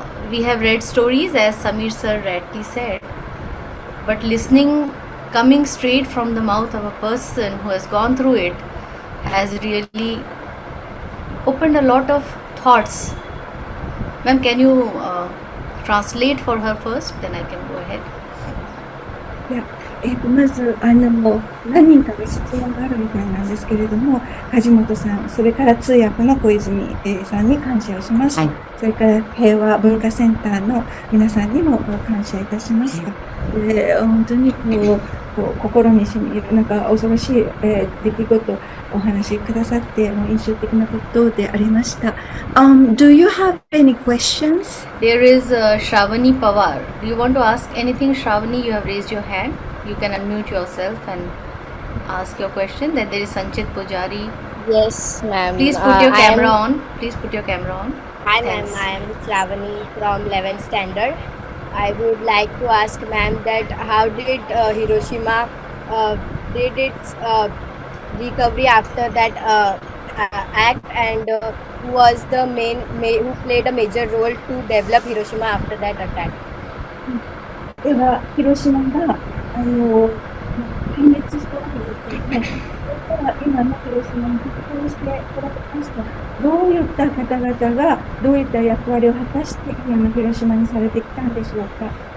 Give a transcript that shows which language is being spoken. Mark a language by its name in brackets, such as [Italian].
[English] We have read stories, as Samir sir rightly said, but listening, coming straight from the mouth of a person who has gone through it, has really opened a lot of thoughts. Ma'am, can you translate for her first? Then I can go ahead. Yeah. [Japanese] まず、何人かで質問があるみたいなんですけれども、梶本さん、それから通訳の小泉さんに感謝をします。はい、それから平和文化センターの皆さんにも感謝いたします。本当に心にしみる、なんか恐ろしい出来事、お話しくださって、印象的なことでありました。 [English] Do you have any questions? There is Shravani Pawar. Do you want to ask anything, Shravani? You have raised your hand. You can unmute yourself and ask your question. Then there is Sanchit Pujari. Yes, ma'am. Please put your camera on. Please put your camera on. Hi, ma'am. I am Shravani from 11th standard. I would like to ask ma'am that how did Hiroshima did its recovery after that act, and who was the who played a major role to develop Hiroshima after that attack? [Japanese] では、広島が壊滅したわけですけども、それから今の広島に復興してこられました。どういった方々がどういった役割を果たして今の広島にされてきたんでしょうか。